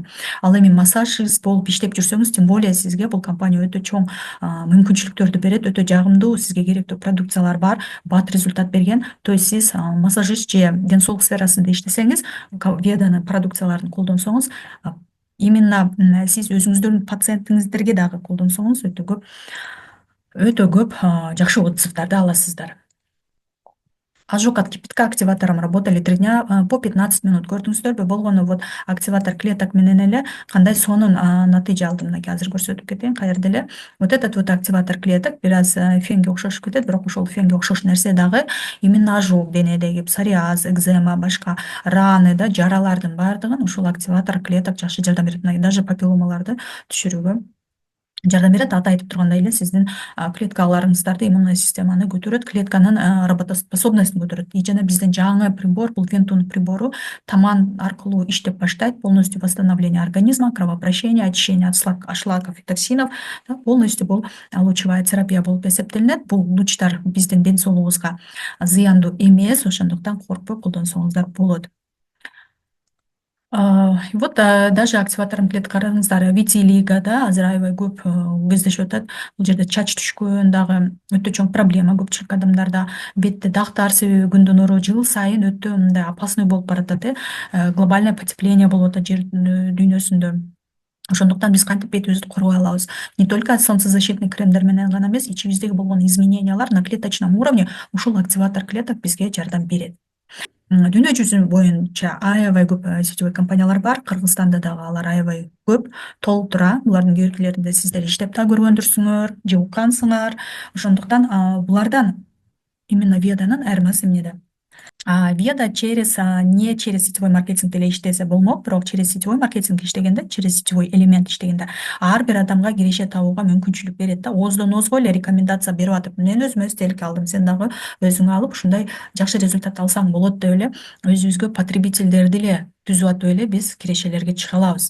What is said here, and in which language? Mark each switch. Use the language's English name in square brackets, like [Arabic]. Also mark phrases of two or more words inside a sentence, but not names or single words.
[Kyrgyz] Ал эми массажист болуп иштеп жүрсөңүз, [Russian] тем более [Kyrgyz] сизге бул компания өтө чоң мүмкүнчүлүктөрдү берет, өтө жагымдуу, сизге керектүү продукциялар бар, бат результат берген. [Russian] То есть [Kyrgyz] сиз массажист же ден соолук сферасында иштесеңиз, ВИАданын продукцияларын колдонсоңуз, именно сиз өзүңүздүн пациентиңиздерге дагы колдонсоңуз өтө көп жакшы отзывдарды аласыздар. [Russian] Ожог от кипятка активатором работали 3 дня по 15 минут. [Kyrgyz] Көрдүңүздөрбү, болгону [Russian] вот активатор клеток [Kyrgyz] менен эле кандай сонун натыйжа алдым. Мынакей азыр көрсөтүп кетейин каерде эле. [Russian] Вот этот вот активатор клеток [Kyrgyz] бир аз фенге окшошуп кетет, бирок ошол фенге окшош нерсе дагы именно ожог, денедеги псориаз, экзема, башка раны да, жаралардын баардыгын ушул [Russian] активатор клеток [Kyrgyz] жакшы жардам берет. Даже папилломаларды түшүрүүгө жардам берет. Аты айтып тургандай эле сиздин клеткаларыңыздарды, иммунный системаны көтөрөт, клетканын работоспособностун көтөрөт. И жана биздин жаңы прибор, бул Вентун прибору таман аркылуу иштеп баштайт. [Russian] Полностью восстановление организма, кровообращение, очищение от шлаков и токсинов. [Kyrgyz] Полностью бул [Russian] лучевая терапия [Kyrgyz] болуп эсептелинет. Бул лучтар биздин ден соолугубузга зыяндуу эмес, ошондуктан коркпой колдонсоңуздар болот. [Russian] Вот даже [Kyrgyz] активаторун клеткаларыңыздар витилигода азыр аябай көп кездешип атат. Бул жерде чач түшкөн дагы өтө чоң проблема көпчүлүк адамдарда. Бетте дактар себеби күндөн нуру жыл сайын өтө мындай опасный болуп баратат. [Russian] Глобальное потепление [Kyrgyz] болуп атат жер дүйнөсүндө. Ошондуктан биз кантип бетибизди коргой алабыз? [Russian] Не только солнцезащитный [Kyrgyz] кремдер менен гана эмес, ичибиздеги болгон изменениялар [Russian] на клеточном уровне [Kyrgyz] ушул [Russian] активатор клеток [Kyrgyz] бизге жардам берет. Дүйнө жүзү боюнча аябай көп сетевой компаниялар бар. Кыргызстанда дагы алар аябай көп толуп тура. Булардын кээ сиздер иштеп да көргөндүрсүңөр же уккансыңар. Ошондуктан булардан именно ВИАданын айырмасы эмнеде? ВИАда [Russian] не через сетевой маркетинг [Kyrgyz] деле иштесе болмок, бирок [Russian] через сетевой маркетинг [Kyrgyz] иштегенде, [Russian] через сетевой элемент [Kyrgyz] иштегенде ар бир адамга киреше табууга мүмкүнчүлүк берет да. Ооздон оозго эле рекомендация берип атып, мен өзүмө стелки алдым, сен дагы өзүңө алып ушундай жакшы результат алсаң болот деп эле өзүбүзгө потребительдерди эле түзүп атып эле биз кирешелерге чыга алабыз.